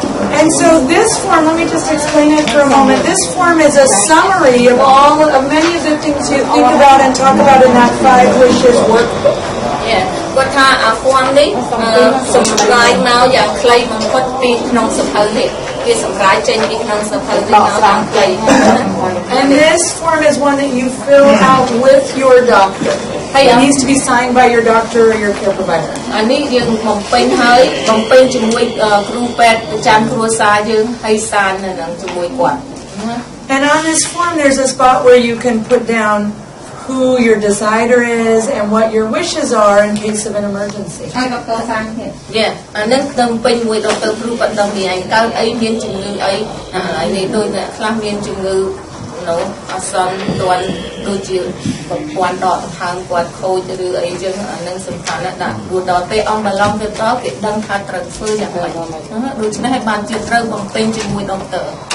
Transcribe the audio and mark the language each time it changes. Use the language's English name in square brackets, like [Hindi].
[English] And so this form, let me just explain it for a moment. This form is a summary of many of the things you think about and talk about in that 5 wishes workbook. Yeah. [Khmer] គាត់ថាអាហ្វ័ននេះសម្រាប់មកយ៉ាងខ្លីបំផុតពីក្នុងសភៅនេះគេសម្រាប់ចេញពីក្នុងសភៅនេះមកយ៉ាងខ្លី [English] And this form is one that you fill out with your doctor. It needs to be signed by your doctor or your care provider. [Khmer] អានេះយើងបំពេញហើយបំពេញជាមួយគ្រូពេទ្យប្រចាំគ្រួសារយើងហើយសាននៅនឹងជាមួយគាត់ [English] And on this form there's a spot where you can put down who your decider is and what your wishes are in case of an emergency. [Khmer] អានឹងតំពេញមួយដុកទ័រគ្រូគាត់ដឹងពីឯងកើតអីមានជំងឺអីហើយនេះដូចអ្នកខ្លះមានជំងឺនោះអសន្នទាន់ដូចជាប្រព័ន្ធដកដង្ហើមគាត់ខូចឬអីចឹងអានឹងសំខាន់ណាស់ដាក់ព្រោះដល់ពេលអង្គបន្លំទៅដល់គេដឹងថាត្រូវធ្វើយ៉ាងម៉េចដូច្នេះឲ្យបានជាត្រូវបំពេញជាមួយដុកទ័រ